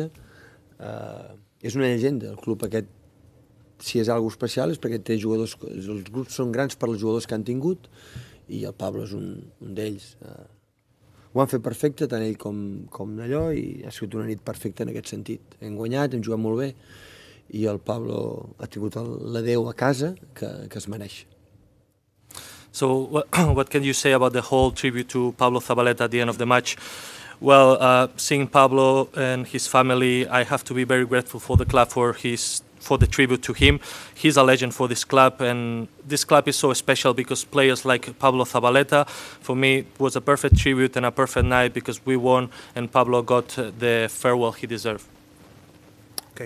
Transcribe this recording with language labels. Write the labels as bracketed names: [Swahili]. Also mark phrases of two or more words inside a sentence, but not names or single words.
[Catalan] És una llegenda, el club aquest. Si és alguna especial és perquè té jugadors, els grups són grans per als jugadors que han tingut i el Pablo és un d'ells. Ho han fet perfecte, tant ell com allò, i ha sigut una nit perfecta en aquest sentit. Hem guanyat, hem jugat molt bé i el Pablo ha tingut l'adeu a casa que es mereix. [English] So what can you say about the whole tribute to Pablo Zabaleta at the end of the match? Well, seeing Pablo and his family, I have to be very grateful for the club for the tribute to him. He's a legend for this club, and this club is so special because players like Pablo Zabaleta, for me, was a perfect tribute and a perfect night because we won and Pablo got the farewell he deserved.